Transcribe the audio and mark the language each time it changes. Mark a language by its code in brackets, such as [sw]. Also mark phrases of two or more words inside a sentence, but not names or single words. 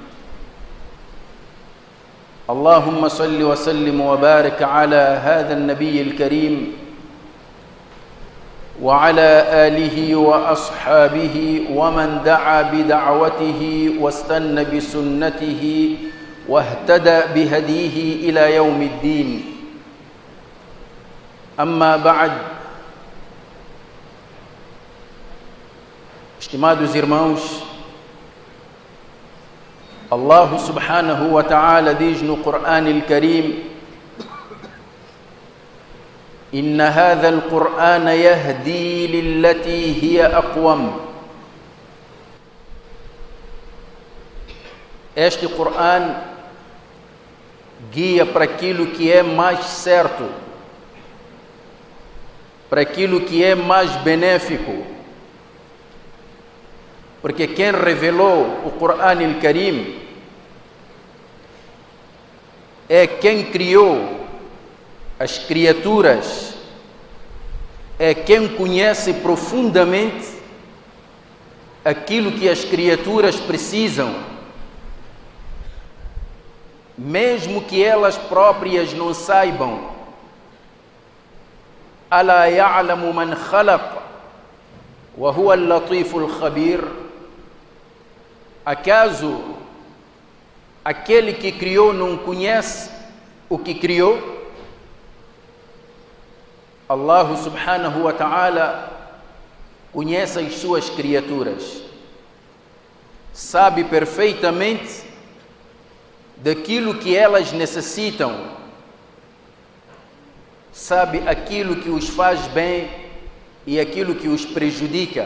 [ar] اللهم صل وسلم وبارك على هذا النبي الكريم وعلى آله وأصحابه ومن دعا بدعوته واستنى بسنته واهتدى بهديه إلى يوم الدين أما بعد. [pt] Estimados irmãos, Allah [ar] سبحانه وتعالى [pt] diz no Qur'an al-Karim: [ar] إن هذا القرآن يهدي للتي هي أقوم. [pt] Este Qur'an guia para aquilo que é mais certo, para aquilo que é mais benéfico. Porque quem revelou o Qur'an al-Karim é quem criou as criaturas, é quem conhece profundamente aquilo que as criaturas precisam, mesmo que elas próprias não saibam. [ar] ألا يعلم من خلق وهو اللطيف الخبير. [pt] Acaso aquele que criou não conhece o que criou? Allah [ar] سبحانه وتعالى [pt] conhece as suas criaturas, sabe perfeitamente daquilo que elas necessitam, sabe aquilo que os faz bem e aquilo que os prejudica.